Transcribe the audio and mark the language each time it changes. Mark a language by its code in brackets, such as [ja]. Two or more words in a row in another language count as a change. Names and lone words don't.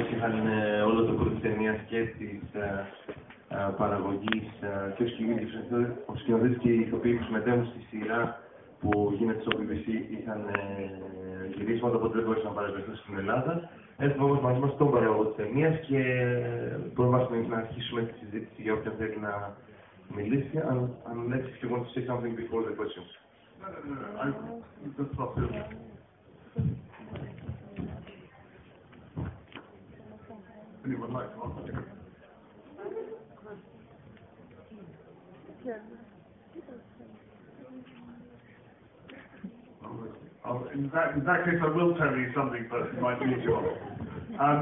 [el] είχαν όλο το κρού της ταινίας και της παραγωγής και ο σκηνοθέτης και οι ηθοποιοί που συμμετέχουν στη σειρά που γίνεται στο BBC είχαν γυρίσματα, οπότε δεν μπορούσαν να παρευρεθούν στην Ελλάδα. Έχουμε όμως μαζί μας τον παραγωγό της ταινίας και μπορούμε να αρχίσουμε τη συζήτηση για όποιον θέλει να μιλήσει. [en] Unless if you want to say something before the questions. Anyone like to ask? In that case, I will tell you something, but it might lead you on.